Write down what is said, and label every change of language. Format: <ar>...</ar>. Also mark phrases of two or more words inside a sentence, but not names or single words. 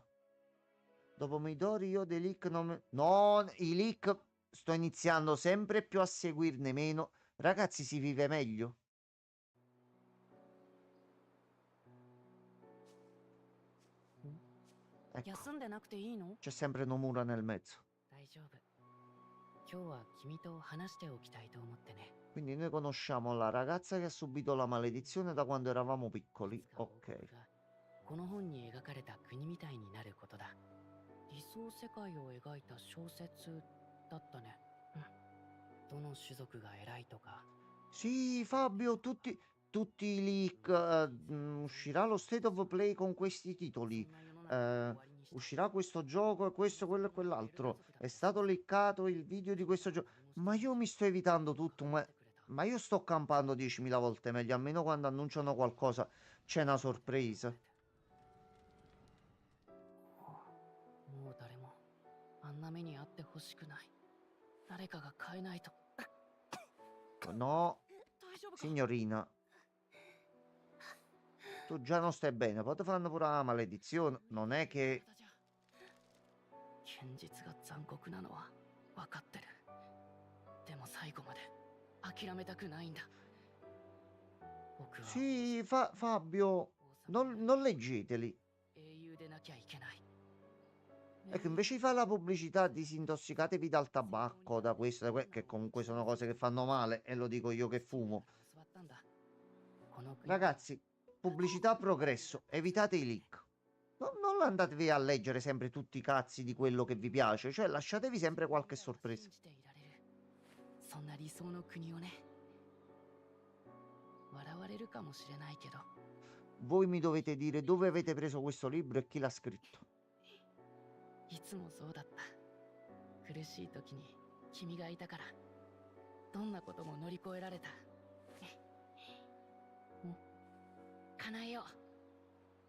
<it>Dopo Midori io dei leak non no, i leak sto iniziando sempre più a seguirne meno. Ragazzi, si vive meglio. Ecco,</it> <ja>休んでなくていいの？</ja> <it>c'è sempre Nomura nel mezzo.</it> <ja>大丈夫。今日は君と話しておきたいと思ってね。</ja> <it>Quindi noi conosciamo la ragazza che ha subito la maledizione da quando eravamo piccoli. Ok.</it> <ja>この本に描かれた国みたいになることだ。理想世界を描いた小説だったね。どの種族が偉いとか。</ja> <it>Sì, Fabio, tutti i leak. Uscirà lo State of Play con questi titoli. Uscirà questo gioco, questo, quello e quell'altro. È stato leccato il video di questo gioco. Ma io mi sto evitando tutto. Ma io sto campando 10.000 volte meglio. Almeno quando annunciano qualcosa c'è una sorpresa.</it> <ja>もう誰もあんな目に遭ってほしくない。誰かが変えないと。</ja> <it>No, signorina. Tu già non stai bene. Poi ti fanno pure la maledizione. Non è che...</it> <ja>現実が残酷なのは分かってる。でも最後まで諦めたくないんだ。</ja> <it>Sì, Fabio, non leggeteli.</it> <ja>英雄でなきゃいけない。</ja> <it>Ecco, invece di fare la pubblicità, disintossicatevi dal tabacco, da questo, che comunque sono cose che fanno male, e lo dico io che fumo. Ragazzi, pubblicità progresso, evitate i leak. Non andatevi a leggere sempre tutti i cazzi di quello che vi piace, cioè lasciatevi sempre qualche sorpresa.</it> <ja>そんな理想の国をね。笑われるかもしれないけど。</ja> <it>Voi mi dovete dire dove avete preso questo libro e chi l'ha scritto.</it> <ja>いつもそうだった。苦しい時に君がいたから、どんなことも乗り越えられた。叶えよう。</ja>